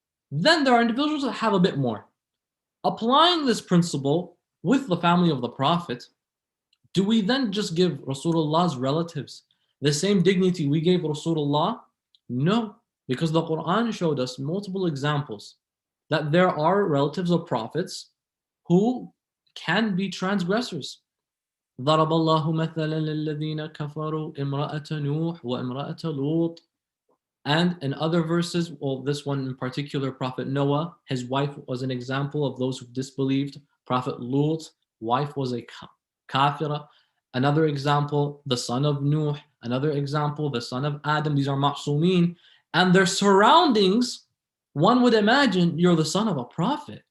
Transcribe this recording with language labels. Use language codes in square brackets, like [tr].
[en] Then there are individuals that have a bit more. Applying this principle with the family of the Prophet, do we then just give Rasulullah's relatives the same dignity we gave Rasulullah? No, because the Quran showed us multiple examples that there are relatives of prophets who can be transgressors. [ar] ضرب الله مثلا للذين كفروا امرأة نوح وامرأة لوط. [en] And in other verses, well, this one in particular, Prophet Noah, his wife was an example of those who disbelieved. Prophet Lut, wife was a kafira. Another example, the son of Nuh. Another example, the son of Adam. These are ma'sumin. And their surroundings, one would imagine you're the son of a prophet.